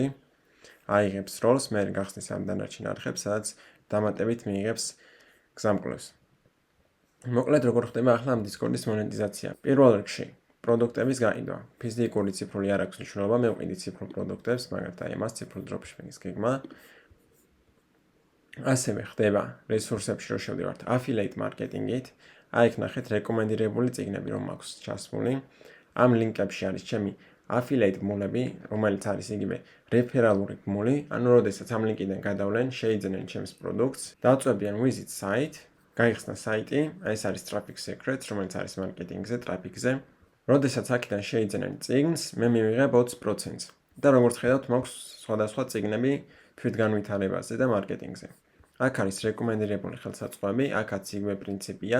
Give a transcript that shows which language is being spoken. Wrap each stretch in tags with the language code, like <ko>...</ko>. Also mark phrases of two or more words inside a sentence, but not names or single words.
<ka>აიღებს როლს, მე გახსნის ამ დანარჩენ არხებს, სადაც დამატებით მიიღებს გზამკვლევს. მოკლედ როგორ ხდება ახლა ამ Discord-ის მონეტიზაცია. პირველ რიგში პროდუქტების გაყიდვა. ფიზიკური ციფრული არ აქვს მნიშვნელობა, მე ვყიდი ციფრულ პროდუქტებს, მაგალითად აი ამას ციფრული დროპშიპინგის გეგმა. ასევე ხდება რესურსებში რო შევდივართ</ka> <en>affiliate marketing-</en> <ka>ით. აი იქ ნახეთ რეკომენდირებული წიგნები რომ მაქვს ჩასმული. ამ ლინკებში არის ჩემი affiliate გმულები, რომელიც არის იგივე რეფერალური გმული, ანუ როდესაც ამ ლინკიდან გადავლენ, შეიძენენ ჩემს პროდუქტს, დააწვევიან</ka> <en>visit site,</en> <ka>გაიხსნა საიტი, ეს არის</ka> <en>traffic secrets,</en> <ka>რომელიც არის მარკეტინგზე, ტრაფიკზე. როდესაც აქედან შეიძენენ წიგნს, მე მივიღებ 20%-ს. და როგორც ხედავთ, მაქვს სხვადასხვა წიგნები თვითგანვითარებაზე და მარკეტინგზე. აქ არის რეკომენდირებული ხელსაწყოები, აქაც იგივე პრინციპია.</ka>